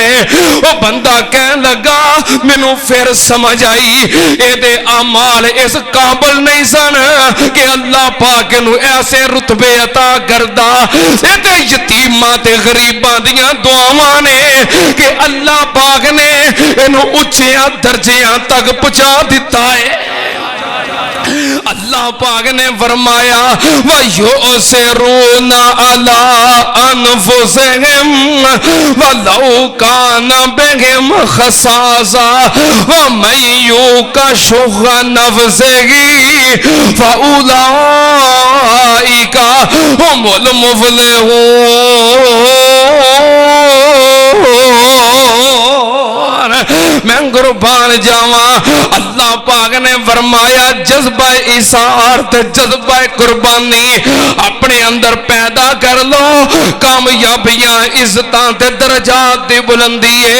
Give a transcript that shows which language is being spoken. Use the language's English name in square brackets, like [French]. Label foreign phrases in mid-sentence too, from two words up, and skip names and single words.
[Punjabi] ਓ ਬੰਦਾ ਕਹਿਣ ਲੱਗਾ ਮੈਨੂੰ ਫਿਰ ਸਮਝ ਆਈ ਏਦੇ ਅਮਾਲ ਇਸ ਕਾਬਿਲ ਨਹੀਂ ਸਨ ਕਿ ਅੱਲਾਹ ਪਾਕ ਨੂੰ ਐਸੇ ਰੁਤਬੇ ਅਤਾ ਕਰਦਾ। ਏਦੇ ਯਤੀਮਾਂ ਤੇ ਗਰੀਬਾਂ ਦੀਆਂ ਦੁਆਵਾਂ ਨੇ ਕਿ ਅੱਲਾਹ ਪਾਕ ਨੇ ਇਹਨੂੰ ਉੱਚੀਆਂ ਦਰਜਿਆਂ ਤੱਕ ਪਹੁੰਚਾ ਦਿੱਤਾ ਹੈ। ਅੱਲਾਹ ਪਾਕ ਨੇ ਫ਼ਰਮਾਇਆ [Arabic] ويؤثرون على أنفسهم ولو كان بهم خصاصة ومن يوق شح نفسه فأولئك هم المفلحون. [Punjabi] ਮੈਂ ਕੁਰਬਾਨ ਜਾਵਾਂ, ਅੱਲਾਹ ਪਾਕ ਨੇ ਫ਼ਰਮਾਇਆ ਜਜ਼ਬਾ ਈਸਾਰ ਤੇ ਜਜ਼ਬਾ ਕੁਰਬਾਨੀ ਅਪਣੇ ਅੰਦਰ ਪੈਦਾ ਕਰ ਲੋ, ਕਾਮਯਾਬੀਆਂ ਇੱਜ਼ਤਾਂ ਤੇ ਦਰਜਾਤ ਦੀ ਬੁਲੰਦੀ ਹੈ।